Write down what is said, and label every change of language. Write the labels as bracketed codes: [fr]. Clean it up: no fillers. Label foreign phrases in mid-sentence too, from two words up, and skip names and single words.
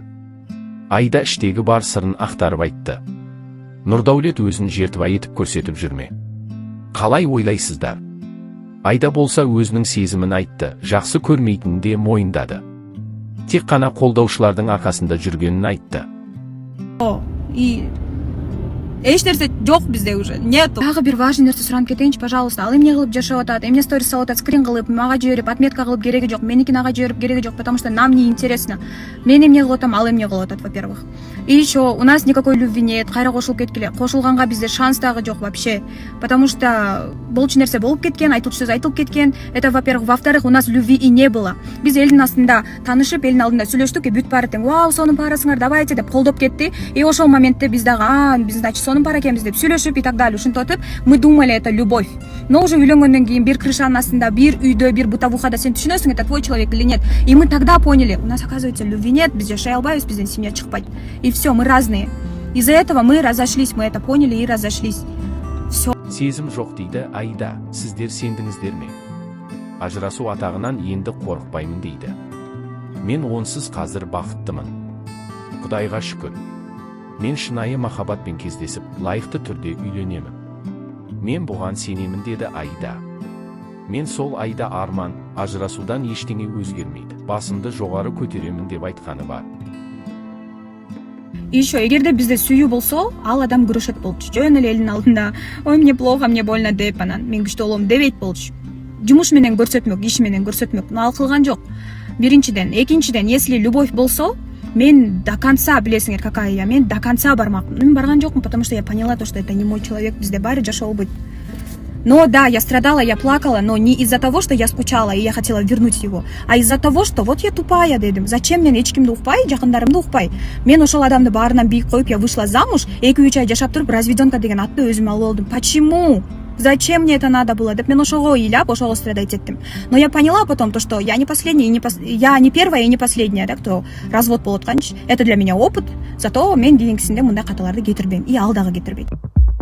[kk] Айда іштегі бар сырын ақтарып айтты. Нұрдәулет өзін жертва етіп көрсетіп жүрме? Қалай ойлайсыздар? Айда болса өзінің сезімін айтты, жақсы көрмейтінін де мойындады. Тек қана қолдаушылардың арқасында жүргенін айтты. [ky] Эч нерсе жок бизде [ru] уже, нету. [ky] Дагы бир важный нерсе суранып кетейинчи, пожалуйста. Ал эмне кылып жашап атат, эмне сторис салып атат, скрин кылып, мага жиберип, отметка кылып кереги жок. Меникин ага жиберип кереги жок, [ru] потому что нам не интересно. [ky] Мен эмне кылып атам, ал эмне кылып атат, [ru] во-первых. И еще у нас никакой любви нет, [ky] кайра кошулуп кеткиле. Кошулганга бизде шанс дагы жок вообще. [ru] Потому что [ky] болчу нерсе болуп кеткен, айтылчу сөз айтылып кеткен. [ru] Это, во-первых. Во-вторых, у нас любви и не было. [ky] Биз элдин астында таанышып, элдин алдында сүйлөштүк, и бүт баары тең, вау, сонун парасыңар, давайте деп колдоп кетти. И ошол моментте биз дагы, биз значит сонун пара экенбиз деп сүйлөшүп [ru] и так далее. Ушинтип мы думали, это любовь. Но уже [ky] үйлөнгөндөн кийин бир крышанын астында, бир үйдө, бир бытовухада сен түшүнөсүң, [ru] это твой человек или нет. И мы тогда поняли, у нас оказывается любви нет, [ky] биз жашай албайбыз, бизден семья чыкпайт. [ru] И все, мы разные. Из-за этого мы разошлись, мы это поняли и разошлись. Все. [kk] Сезім жоқ дейді Айда, сіздер сендіңіздер ме? Ажырасу атағынан енді қорықпаймын дейді. Мен онсыз қазір бақыттымын. Құдайға шүкір. Мен шынайы махаббатпен кездесіп, лайықты түрде үйленемін. Мен бұған сенемін деді Айда. Мен сол Айда арман, ажырасудан ештеңе өзгермейді. Басымды жоғары көтеремін деп айтқаны бар. [ru] И еще, [ky] эгерде бизде сүйүү болсо, ал адам күрөшөт болчу. Жөн эле элдин алдында, ой, [ru] мне плохо, мне больно [ky] деп анан мен күчтүү болом дебейт болчу. Жумуш менен көрсөтмөк, иш менен көрсөтмөк. Но ал кылган жок. Биринчиден, экинчиден, [ru] если любовь [ky] болсо, мен [ru] до конца, билесиңер какая я, мен до конца бармакмын. [ky] Мен барган жокмун, [ru] потому что я поняла то, что это не мой человек, [ky] бизде баары жашоо болбойт. [ru] Но да, я страдала, я плакала, но не из-за того, что я скучала и я хотела вернуть его, а из-за того, что вот я тупая дедим. [ky] Зачем мен эч кимди укпай, жакындарымды укпай? Мен ошол адамды баарынан бийик коюп, [ru] я вышла замуж, [ky] 2-3 ай жашап туруп, разведёнка деген атты өзүм алып алдым. [ru] Почему? Зачем мне это надо было? [ky] Деп мен ошого ыйлап, ошого страдать еттим. [ru] Но я поняла потом то, что я не последняя, я не первая и не последняя, да, кто развод [ky] болуп аткан. [ru] Это для меня опыт. [ky] Зато мен кийинкисинде мындай каталарды кетирбейм. И ал дагы кетирбейт.